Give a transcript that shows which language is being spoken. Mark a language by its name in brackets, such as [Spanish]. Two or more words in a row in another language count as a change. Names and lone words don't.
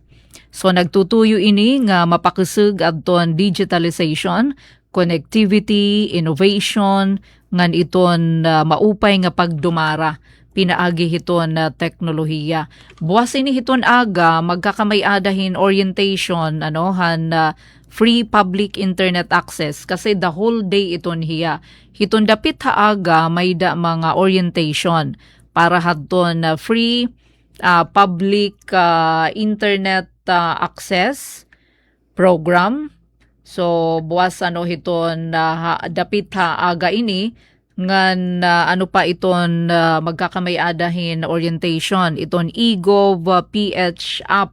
[Waray] So nagtutuyo ini nga mapakisig adton digitalization, connectivity, innovation ngan iton maupay nga pagdumara pinaagi hiton teknolohiya. Buwas ini hiton aga magkakamay-adahin orientation [English] free public internet access [Waray] kasi [English] the whole day [Waray] iton hiya. Hiton dapit aga may mga orientation para hadton [English] free public internet access program. [Waray] So buwas hiton dapit aga ini ngan pa iton magkakamay-adahin orientation iton eGov PH app.